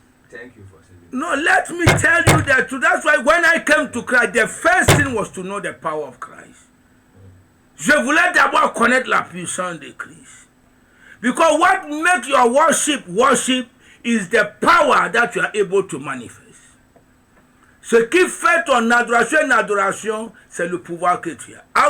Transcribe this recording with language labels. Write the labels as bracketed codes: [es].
[en] Thank you for saying that. No, let me tell you that too. That's why when I came to Christ, the first thing was to know the power of Christ. [fr] Je voulais d'abord connaître la puissance de Christ. [en] Because what makes your worship is the power that you are able to manifest. [fr] Ce qui fait ton adoration, c'est le pouvoir que tu as.